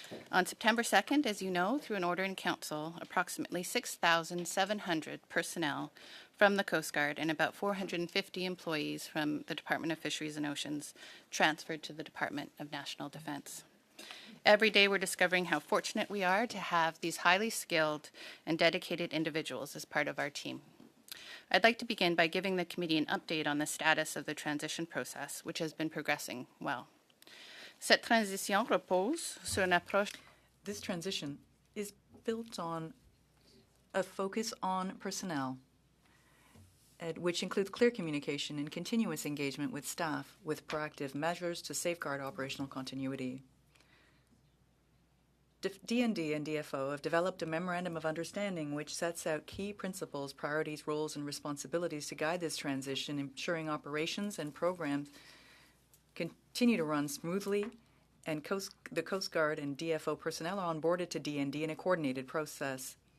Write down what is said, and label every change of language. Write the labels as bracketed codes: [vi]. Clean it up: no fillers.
[en] On September 2nd, as you know, through an order in Council, approximately 6,700 personnel from the Coast Guard and about 450 employees from the Department of Fisheries and Oceans transferred to the Department of National Defence. Every day we're discovering how fortunate we are to have these highly skilled and dedicated individuals as part of our team. I'd like to begin by giving the committee an update on the status of the transition process, which has been progressing well. [fr] Cette transition repose sur une approche. [en] This transition is built on a focus on personnel, which includes clear communication and continuous engagement with staff with proactive measures to safeguard operational continuity. DND and DFO have developed a Memorandum of Understanding which sets out key principles, priorities, roles, and responsibilities to guide this transition, ensuring operations and programs continue to run smoothly, and the Coast Guard and DFO personnel are onboarded to DND in a coordinated process.